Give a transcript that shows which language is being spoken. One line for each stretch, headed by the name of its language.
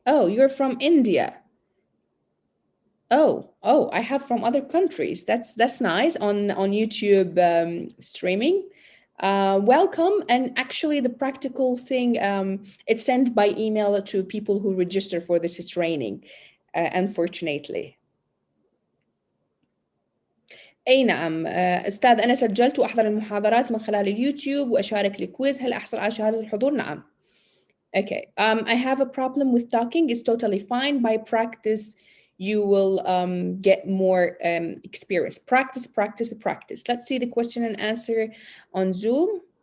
English: Oh, you're from India. Oh, I have from other countries. That's nice on YouTube streaming. Welcome. And actually the practical thing, it's sent by email to people who register for this training, unfortunately.
Arabic: أي نعم أستاذ، أنا سجلت وأحضر المحاضرات من خلال اليوتيوب وأشارك الكويز. هل أحصل على شهادة الحضور؟ نعم.
English: Okay. I have a problem with talking. It's totally fine. By practice, you will get more experience. Practice, practice, practice. Let's see the question and answer on Zoom.